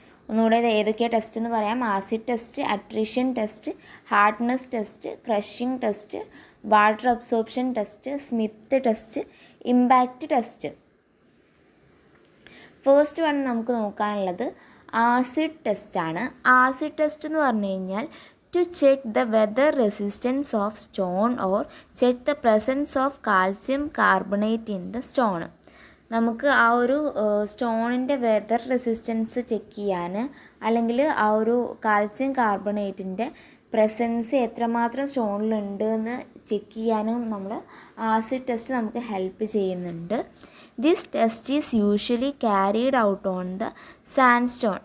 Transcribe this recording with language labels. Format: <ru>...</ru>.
<ml>ഒന്നുകൂടെ ഏതൊക്കെയാണ് ടെസ്റ്റ് എന്ന് പറയാം. Acid test, attrition test, hardness test, crushing test, water absorption test, Smith test, impact test. First one നമുക്ക് നോക്കാനുള്ളത് acid ടെസ്റ്റാണ്. Acid test എന്ന് പറഞ്ഞു കഴിഞ്ഞാൽ</ml> <en>to check the weather resistance of stone or check the presence of calcium carbonate in the stone.</en> <ml>നമുക്ക് ആ ഒരു സ്റ്റോണിൻ്റെ weather resistance check ചെയ്യാൻ, അല്ലെങ്കിൽ ആ ഒരു കാൽസ്യം കാർബണേറ്റിൻ്റെ പ്രസൻസ് എത്രമാത്രം സ്റ്റോണിലുണ്ട് എന്ന് ചെക്ക് ചെയ്യാനും നമ്മൾ ആസിഡ് ടെസ്റ്റ് നമുക്ക് ഹെൽപ്പ് ചെയ്യുന്നുണ്ട്.</ml> <en>This test is usually carried out on the sandstone.</en>